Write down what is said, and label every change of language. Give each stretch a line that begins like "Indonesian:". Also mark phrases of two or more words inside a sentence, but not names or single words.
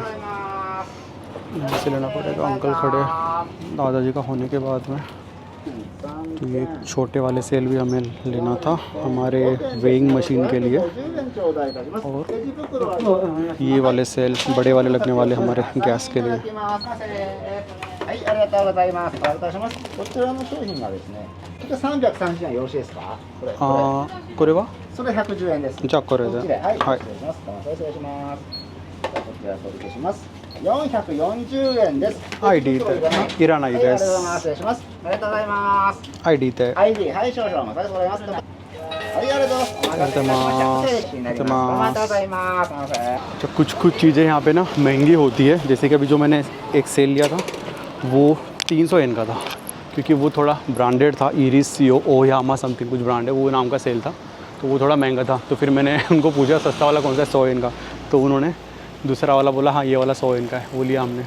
Hindi: यहाँ से लेना पड़ेगा। अंकल खड़े दादाजी का होने के बाद में। तो ये छोटे वाले सेल भी हमें लेना था हमारे
English: weighing machine
Hindi: के लिए, और ये वाले सेल बड़े वाले लगने वाले हमारे गैस के लिए।
Japanese: はい、ありがとうございます。お渡しします。こちらの商品がですね、これ330円よろしいですか？これ。これは？それ110円です。じゃあこれで。こっちで、はい、はい。失礼します。失礼します。じゃあこちらお届けします。440円です。 ID で。いらないです。はい、ありがとうございます。失礼します。ありがとうございます。 ID で。 ID、はい、少々お待たせございます。はい、ありがとうございます。お待たせしました。失礼になります。お待たせございます。すみません。
Hindi: तो कुछ चीज़ें यहाँ पे ना महंगी होती है। जैसे कि अभी जो मैंने एक सेल लिया था वो 300 येन का था, क्योंकि वो थोड़ा ब्रांडेड था। इरिस ओयामा समथिंग कुछ ब्रांड है, वो नाम का सेल था, तो वो थोड़ा महंगा था। तो फिर मैंने उनको पूछा सस्ता वाला कौन सा है 100 येन का, तो उन्होंने दूसरा वाला बोला हाँ ये वाला 100 येन का है, वो लिया हमने।